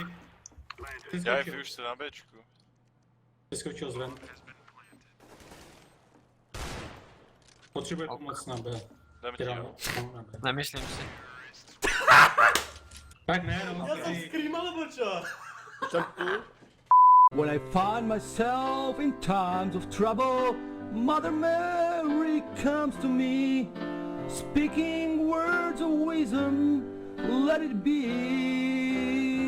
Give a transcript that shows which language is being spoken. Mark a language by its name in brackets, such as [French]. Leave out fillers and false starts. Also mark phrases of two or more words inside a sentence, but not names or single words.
[Czech] Já je už se na Bčku. Vyskočil zven. Potřebuje pomoc na B. Dám ti ho. Na B. Nemyslím si. Tak ne, no. [Slovak] Ja som scream alebo čo? [English] When I find myself in times of trouble, Mother Mary comes to me, speaking words of wisdom, let it be.